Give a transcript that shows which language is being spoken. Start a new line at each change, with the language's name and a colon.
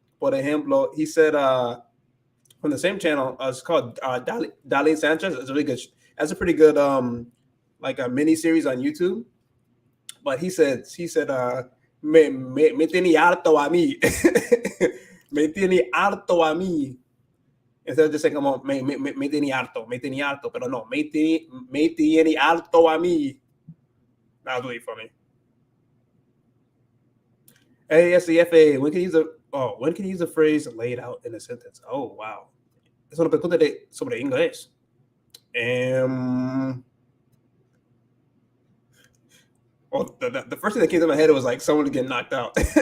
Spanish: Por ejemplo,
English: he said from the same channel, it's called Darlene Sanchez. It's really good. That's a pretty good like a mini series on YouTube. But he said
Spanish: me tiene harto a mí. Me tiene harto a mí.
English: Instead of just saying
Spanish: como me tiene harto, pero no, me tiene harto a mí.
English: That was really funny. ASCFA, when can you use the phrase laid out in a sentence? Oh, wow.
Spanish: Es una pregunta sobre inglés.
English: The first thing that came to my head was like someone getting knocked out.